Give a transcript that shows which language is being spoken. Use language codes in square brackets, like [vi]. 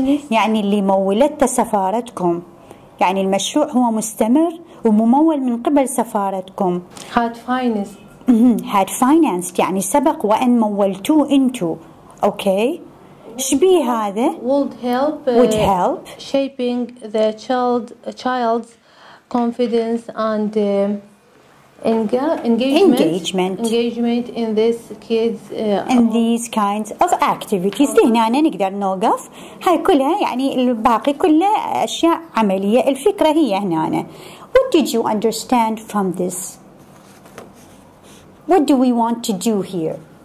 [ar] يعني اللي مولته سفارتكم، يعني المشروع هو مستمر وممول من قبل سفارتكم. [en] had financed [ar] يعني سبق وأن مولتوه انتو. اوكي، شبيه هذا؟ [en] would help shaping the child's confidence and engagement in this kids in these kinds of activities. [ar] هنا نقدر نوقف، هاي كلها يعني الباقي كله أشياء عملية. الفكرة هي هنا [en] what did you understand from this? What do we want to do here?